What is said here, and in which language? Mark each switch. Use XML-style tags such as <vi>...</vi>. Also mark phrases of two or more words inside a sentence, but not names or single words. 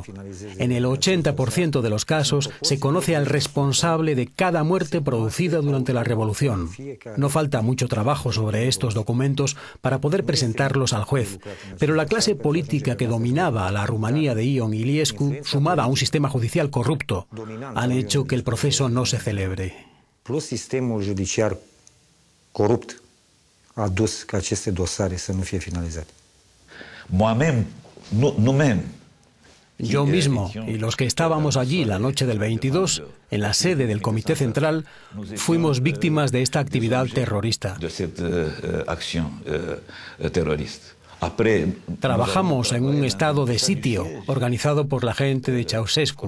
<es>En el 80% de los casos se conoce al responsable de cada muerte producida durante la revolución. No falta mucho trabajo sobre estos documentos para poder presentarlos al juez, pero la clase política que dominaba a la Rumanía de Ion Iliescu, sumada a un sistema judicial corrupto, han hecho que el proceso no se celebre.</es> <ro>Plus sistemul judiciar corupt a dus ca aceste dosare să nu fie finalizate.</ro> <es>Yo mismo y los que estábamos allí la noche del 22, en la sede del Comité Central, fuimos víctimas de esta actividad terrorista. Trabajamos en un estado de sitio organizado por la gente de Ceausescu.</es>